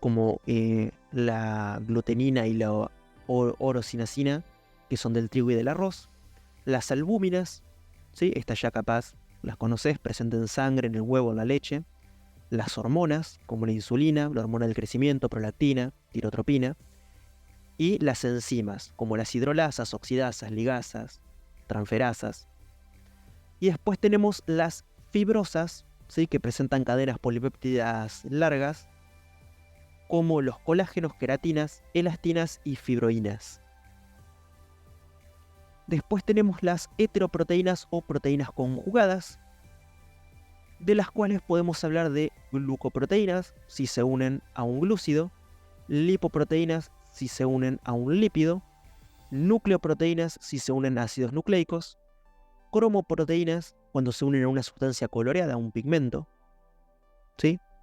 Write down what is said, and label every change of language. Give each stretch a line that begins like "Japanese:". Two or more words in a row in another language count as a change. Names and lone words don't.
Spanish: Como la glutenina y la orosinacina, que son del trigo y del arroz. Las albúminas, ¿sí? Estas ya capaz las conoces, presentes en sangre, en el huevo, en la leche. Las hormonas, como la insulina, la hormona del crecimiento, prolactina, tirotropina. Y las enzimas, como las hidrolasas, oxidasas, ligasas, transferasas. Y después tenemos las fibrosas, ¿sí? Que presentan cadenas polipéptidas largas, como los colágenos, queratinas, elastinas y fibroínas. Después tenemos las heteroproteínas o proteínas conjugadas, de las cuales podemos hablar de glucoproteínas si se unen a un glúcido, lipoproteínas si se unen a un lípido, nucleoproteínas si se unen a ácidos nucleicos, cromoproteínas cuando se unen a una sustancia coloreada, a un pigmento, ¿sí?